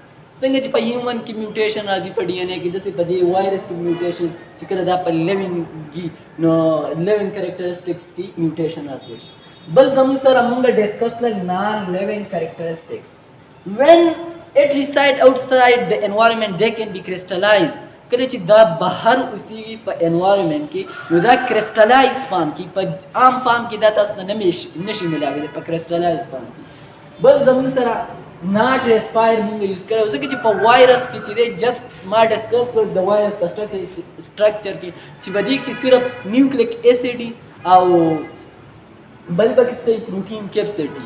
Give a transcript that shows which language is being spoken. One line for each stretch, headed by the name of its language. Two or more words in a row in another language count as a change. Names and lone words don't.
Pashto: څنګه چې په هیومن کې میوټیشن راځي په ډي ان اے کې، داسې په دې وایرس کې میوټیشن چې کله دا په لیوینګ کې نو
English: living characteristics
Pashto: کې میوټیشن راځي. بل زموږ سره موږ ډسکس کړل
English: non living characteristics. when it reside outside the environment they can be crystallized.
Pashto: کله چې دا بهر اوسېږي په انوایرمنټ کې نو دا
English: crystallize form
Pashto: کې، په عام فارم کې دا تاسو ته نشي ملاوي په
English: crystallize form
Pashto: کې. بل زموږ سره
English: not respire
Pashto: موږ یوز کړو ځکه چې په وایرس کې چې دی جست ما ډسکس کړ د وایرس په سټرکچر کې چې په دې کې صرف
English: nucleic acid
Pashto: او بل پکې
English: protein capsid
Pashto: دي.